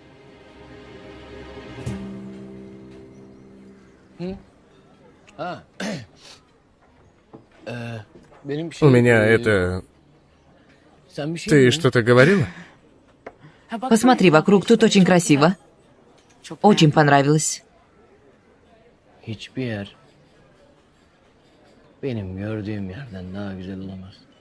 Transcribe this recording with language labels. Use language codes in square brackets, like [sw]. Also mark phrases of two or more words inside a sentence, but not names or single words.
[ru] У меня это... Ты что-то говорила? Посмотри вокруг, тут очень красиво. Очень понравилось. [tr] Hiçbir yer benim gördüğüm yerden daha güzel olamaz.